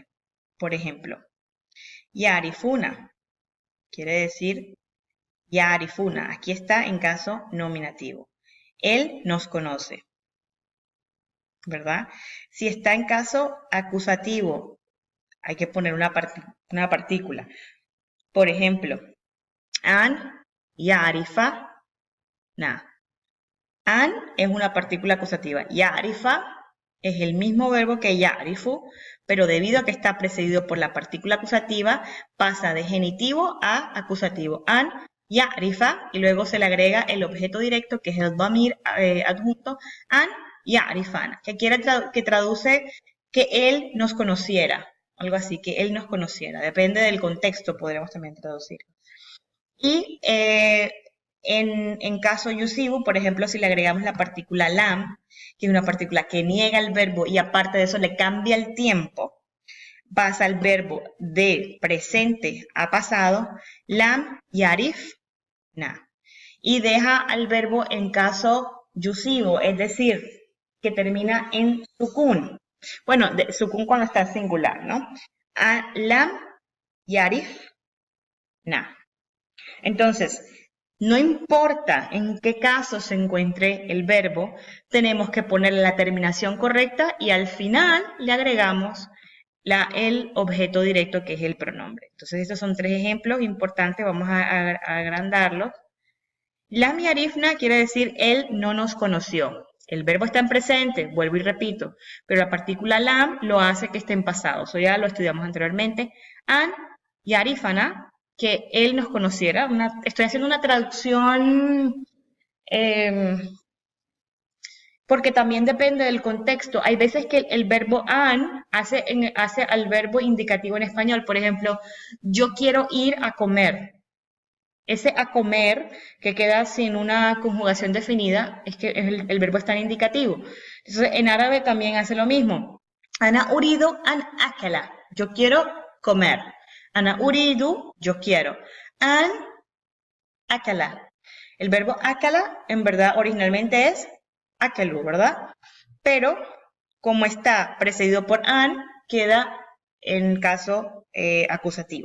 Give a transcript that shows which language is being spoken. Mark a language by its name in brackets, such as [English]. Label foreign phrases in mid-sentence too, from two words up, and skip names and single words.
[Spanish] Por ejemplo, ya'rifuna, quiere decir ya'rifuna, aquí está en caso nominativo. Él nos conoce, ¿verdad? Si está en caso acusativo, hay que poner una partícula. Por ejemplo, [Arabic] أن يعرفنا. [Spanish] An es una partícula acusativa. Ya'rifa es el mismo verbo que ya'rifu, pero debido a que está precedido por la partícula acusativa, pasa de genitivo a acusativo. [Arabic] أن يعرف, [Spanish] y luego se le agrega el objeto directo, que es el damir adjunto, [Arabic] أن يعرفنا, [Spanish] que traduce que él nos conociera, algo así, que él nos conociera. Depende del contexto, podríamos también traducir. Y en caso yusivo, por ejemplo, si le agregamos la partícula lam, que es una partícula que niega el verbo y aparte de eso le cambia el tiempo, pasa el verbo de presente a pasado, [Arabic] لم يعرفنا. [Spanish] Y deja al verbo en caso yusivo, es decir, que termina en sukun. Bueno, sukun cuando está singular, ¿no? [Arabic] لم يعرفنا. [Spanish] Entonces, no importa en qué caso se encuentre el verbo, tenemos que ponerle la terminación correcta y al final le agregamos el objeto directo que es el pronombre. Entonces, estos son 3 ejemplos importantes, vamos a agrandarlos. [Arabic] لم يعرفنا [Spanish] quiere decir él no nos conoció. El verbo está en presente, vuelvo y repito, pero la partícula lam lo hace que esté en pasado. Eso ya lo estudiamos anteriormente. [Arabic] أن يعرفنا, [Spanish] que él nos conociera. Estoy haciendo una traducción porque también depende del contexto. Hay veces que el verbo an hace al verbo indicativo en español. Por ejemplo, yo quiero ir a comer. Ese a comer, que queda sin una conjugación definida, es que el verbo está en indicativo. Entonces, en árabe también hace lo mismo. [Arabic] أنا أريد أن أكل. [Spanish] Yo quiero comer. [Arabic] أنا أريد, [Spanish] yo quiero. [Arabic] أن أكل. [Spanish] El verbo akala, en verdad, originalmente es akalu, ¿verdad? Pero, como está precedido por an, queda en caso acusativo.